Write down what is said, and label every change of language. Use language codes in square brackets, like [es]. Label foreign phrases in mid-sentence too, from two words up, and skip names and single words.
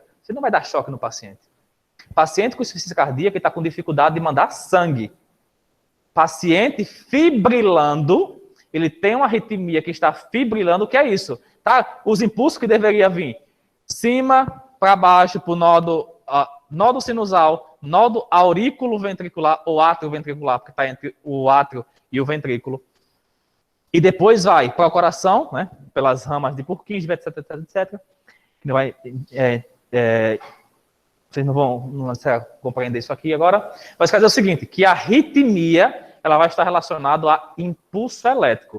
[pt] Você não vai dar choque no paciente. Paciente com insuficiência cardíaca está com dificuldade de mandar sangue. Paciente fibrilando, ele tem uma arritmia que está fibrilando, o que é isso? Tá? Os impulsos que deveriam vir cima para baixo, para o nódo sinusal, nódo aurículo-ventricular ou átrio-ventricular, porque está entre o átrio e o ventrículo. E depois vai para o coração, né, pelas ramas de Purkinje, etc, etc, etc. Vocês não vão compreender isso aqui agora. Mas quer dizer o seguinte, que a arritmia ela vai estar relacionada a impulso elétrico.